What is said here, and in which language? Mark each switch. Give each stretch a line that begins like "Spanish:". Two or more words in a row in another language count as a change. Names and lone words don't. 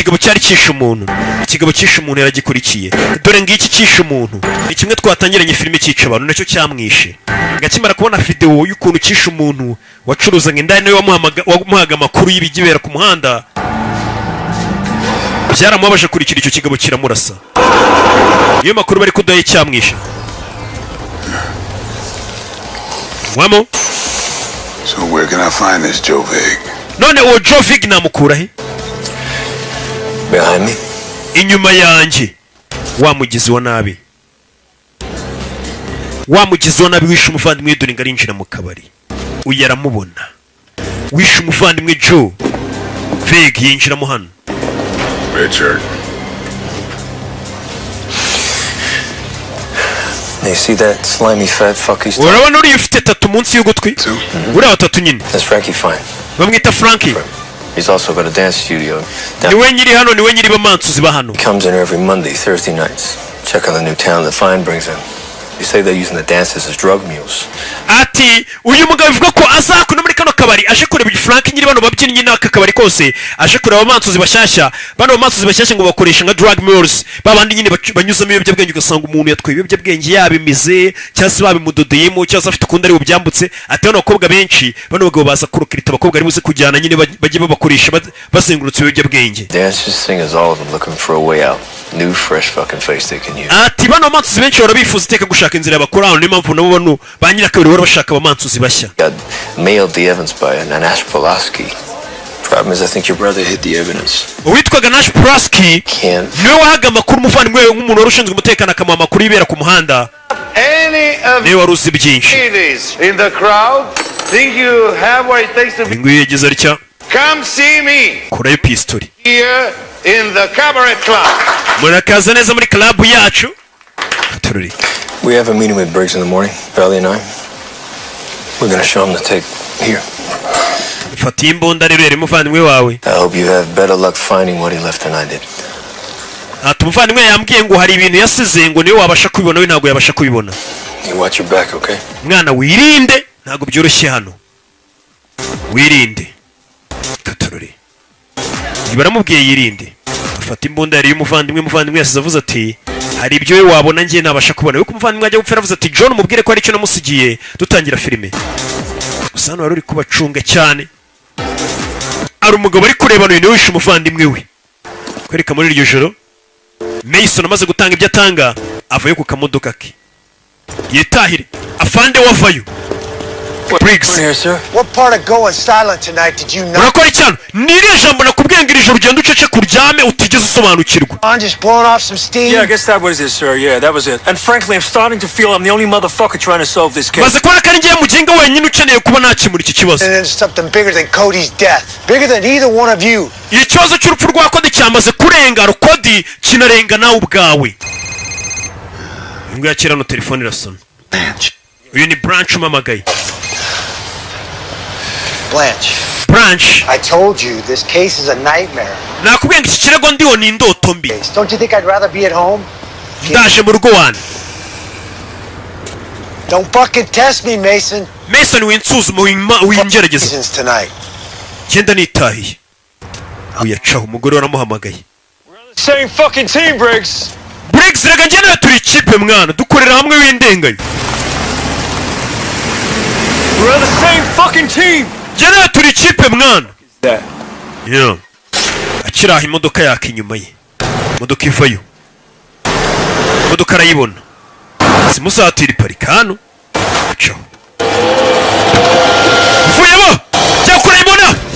Kinyarwanda: kigabo cyari cyishe umuntu ikigabo cyishe umuntu yaragikurikiye dore ngiki cyishe umuntu ni kimwe twatangiranye filime cyica abantu nacyo cyamwishe ngakimara kubona video y'ukuntu cyishe umuntu wacuruzaga indaya nawe wamuhaga amakuru y'ibigibera ku muhanda byaramubabaje kurikira icyo kigabo kiramurasa iyo makuru bari kudaye cyamwishe Wamo?
English: So where can I find this Joe Vig?
Kinyarwanda: None uwo Joe Vig namukura he?
English: Behind me?
Kinyarwanda: Inyuma yanjye. Wamugizi wa nabi. Wamugizi wa nabi wishe umuvandimwe dore ngarinjira mu kabari. Uyu aramubona. Wishe umuvandimwe Joe Vig yinjira mu hano. Richard.
English: You see that slimy fat fuck he's talking?
Kinyarwanda: Urabona uri ufite tatu munsi y'ugutwi? Uriya tatu nyine.
English: That's Frankie Fine.
Kinyarwanda: Bamwita Frankie.
English: He's also got a dance studio.
Kinyarwanda: Niwe nyiri hano, niwe nyiri bamansuzi ba hano.
English: He comes in every Monday, Thursday nights. Check on the new talent that Fine brings in. They say they're using the dancers as drug mules.
Kinyarwanda: Ati uyu mugabo uvuga ko azakuna muri kano kabari aje kureba Frank nyiri bano babyinnyi n'aka kabari kose aje kureba abamansuzi bashyashya bano bamansuzi bashyashya ngo bakoresha nka
English: drug mules
Kinyarwanda: babandi nyine banyuzamo ibiyobyabwenge ugasanga umuntu yatwaye ibiyobyabwenge yabimize cyangwa se babimudodeyemo cyangwa se afite ukundi ari bubyambutse ati bano bakobwa benshi bano bagabo baza kurukirita abakobwa ari buze kujyana nyine bajye babakoresha bazengurutse ibiyobyabwenge.
English: Dancers sing as all of them looking for a way out. New fresh fucking face they can use.
Kinyarwanda: Ati bano bamansuzi benshi barabifuza iteka gushaka inzira bakora niyo mpamvu nabo bano ba nyirakabiri bari bashaka abamansuzi bashya.
English: Mailed the evidence by Nash Pulaski. Problem is, I think your brother hid the evidence.
Kinyarwanda: Uwitwaga Nash Pulaski niwe wahaga amakuru umuvandimwe we nk'umuntu wari ushinzwe umutekano akamuha amakuru y'ibera ku muhanda. Niwe wari uzi byinshi. Nguyu yagize atya.
English: Come see me.
Kinyarwanda: Kurayo pistori.
English: Here in the cabaret club.
Kinyarwanda: Murakaza neza muri club yacu. Tururi.
English: We have a meeting with Briggs in the morning, Valley and I. We're gonna show him the tape here.
Kinyarwanda: Fata imbunda rero yari muvandimwe wawe.
English: I hope you have better luck finding what he left than I did.
Kinyarwanda: Ati muvandimwe yambwiye ngo hari ibintu yasize ngo niwe wabasha kubibona we ntabwo yabasha kubibona.
English: You watch your back, okay?
Kinyarwanda: Mwana wirinde ntabwo byoroshye hano. Wirinde. Katururi. Baramubwiye yirinde. Afata imbunda yari umuvandimwe yasize avuze ati hari ibyo we wabona ngiye nabasha kubona. Yuko umuvandimwe ajya gupfira avuze ati John mubwire ko hari icyo namusigiye dutangira filime. Gusa hano wari uri kubacunga cyane. Ari umugabo ari kureba no wishe umuvandimwe we. Kwereka muri iryo joro Mason amaze gutanga ibyo atanga avayo ku kamodoka ke. Yetahire afande wavayo. Briggs.
English: What part of going silent tonight did you know?
Kinyarwanda: Urakora cyane. Nire jambo nakubwiye ngo ijoro ugenda ucece kuryame utigeze usobanukirwa.
English: I'm just blowing off some steam. Yeah, I guess that was it, sir. Yeah, that was it. And frankly, I'm starting to feel I'm the only motherfucker trying to solve this case.
Kinyarwanda: Baze kubona kandi ngiye muginga wenyine ukeneye kuba nakimura iki kibazo.
English: And it's something bigger than Cody's death. Bigger than either one of you.
Kinyarwanda: Ikibazo cy'urupfu rwa Cody cyamaze kurenga Cody kinarenga nawe ubwawe. Ngo yakira no telefone irasona. Uyu ni Branch umamagaye. Blanche.
English: I told you this case is a nightmare.
Kinyarwanda: Nakubwiye ngo iki kirego ndiho ni indoto mbi.
English: Don't you think I'd rather be at home?
Kinyarwanda: Ndaje mu rugo wane.
English: Don't fucking test me, Mason.
Kinyarwanda: Mason winsuzuma wingerageza.
English: Tonight.
Kinyarwanda: Genda nitahiye. Uyacaho umugore waramuhamagaye.
English: Same fucking team, Briggs.
Kinyarwanda: Briggs rega njye turi ikipe mwana dukorera hamwe w'indengayo.
English: We're the same fucking team.
Kinyarwanda: Jana turi ikipe mwana. Yeah. Akiraha imodoka yake inyuma ye. Imodoka ivayo. Imodoka arayibona. Simusatira iparika hano. Acaho. Vuyemo! Jya kurayibona!